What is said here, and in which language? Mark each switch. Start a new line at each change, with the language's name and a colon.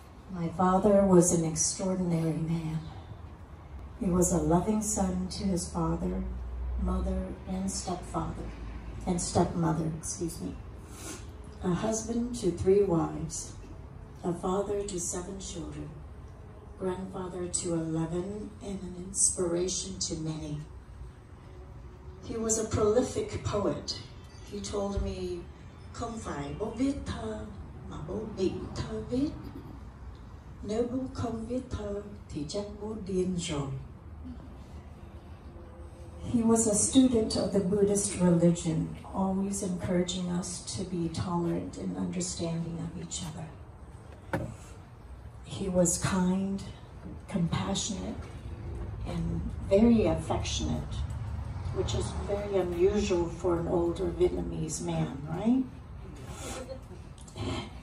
English: My father was an extraordinary man. He was a loving son to his father, mother, and stepmother, a husband to 3 wives, a father to 7 children, grandfather to 11, and an inspiration to many. He was a prolific poet. He told me,
Vietnamese: không phải bố viết thơ, mà bố bị thơ viết. Nếu bố không viết thơ, thì chắc bố điên rồi.
English: He was a student of the Buddhist religion, always encouraging us to be tolerant and understanding of each other. He was kind, compassionate, and very affectionate, which is very unusual for an older Vietnamese man, right?